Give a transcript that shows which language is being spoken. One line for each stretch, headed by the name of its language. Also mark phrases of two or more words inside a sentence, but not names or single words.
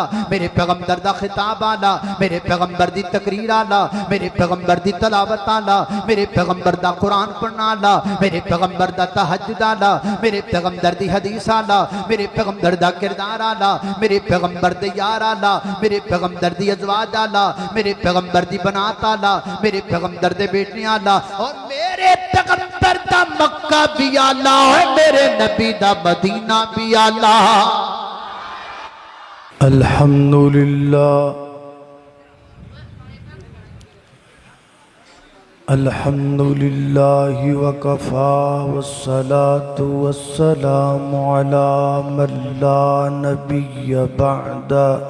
Punjabi: میرے پیغمبر دا خطاب اعلیٰ، میرے پیغمبر دی تقریر اعلیٰ، میرے پیغمبر دی تلاوت اعلیٰ، میرے پیغمبر دا قرآن پڑھنا اعلیٰ، میرے پیغمبر دا تہجد اعلیٰ، میرے پیغمبر دی حدیث اعلیٰ، میرے پیغمبر دا کردار اعلیٰ، میرے پیغمبر دے یار اعلیٰ، میرے پیغمبر دی ازواج اعلیٰ، میرے پیغمبر دی بنات اعلیٰ، میرے پیغمبر دے بیٹے اعلیٰ، اور میرے پیغمبر دا مکہ بھی اعلیٰ، اور میرے نبی دا مدینہ بھی اعلیٰ.
Arabic: الحمد لله الحمد لله وكفى والصلاة والسلام على من لا نبي بعده.